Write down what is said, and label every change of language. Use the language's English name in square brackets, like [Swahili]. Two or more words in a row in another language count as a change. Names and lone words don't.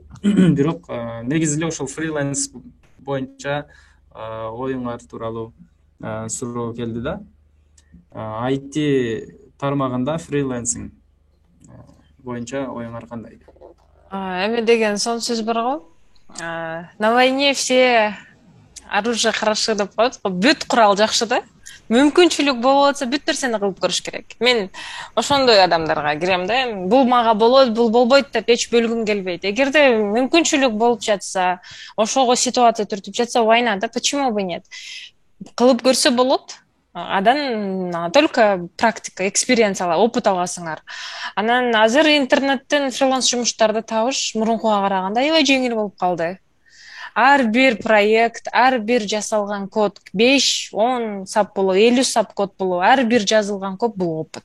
[Kyrgyz] Бирок негизи эле ошол фриланс боюнча оюңар тууралуу суроо келди да. IT тармагында фрилансинг боюнча оюңар кандай? Эми деген сон сөз бар го. [Russian] На войне все оружие хорошо [Kyrgyz] деп коет. Бүт курал жакшы да. Мүмкүнчүлүк болуп атса бүт нерсени кылып көрүш керек. Мен ошондой адамдарга кирем да. Бул мага болот, бул болбойт деп эч бөлгүм келбейт. Эгерде мүмкүнчүлүк болуп жатса, ошого ситуация түртүп жатса, [Russian] война да, почему бы нет? [Kyrgyz] Кылып көрсө болот. Адан [Russian] только практика, [Kyrgyz] экспириенс опыт аласыңар. Анан азыр интернеттен фриланс жумуштарды табыш мурункуга караганда аябай жеңил болуп калды. Ар бир проект, ар бир жасалган код 5-10 сап болобу, 50 сап код болобу, ар бир жазылган код бул опыт.